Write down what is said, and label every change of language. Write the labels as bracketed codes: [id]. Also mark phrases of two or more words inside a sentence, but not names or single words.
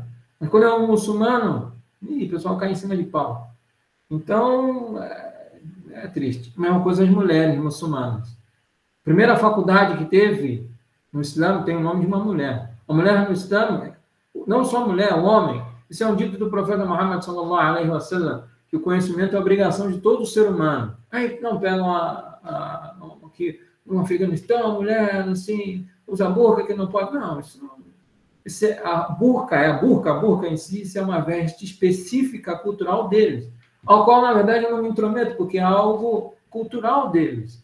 [pt] Mas quando é um muçulmano, o pessoal cai em cima de pau. Então, é triste. A mesma coisa as mulheres muçulmanas. A primeira faculdade que teve no Islã tem o nome de uma mulher. A mulher no Islã, não só mulher, o homem. Isso é um dito do profeta Muhammad [ar] صلى الله عليه وسلم, [pt] que o conhecimento é a obrigação de todo ser humano. Aí não pegam aqui no Afeganistão, a mulher assim, usa burca que não pode. Não, isso não. A burca em si, isso é uma veste específica cultural deles, ao qual, na verdade, eu não me intrometo, porque é algo cultural deles.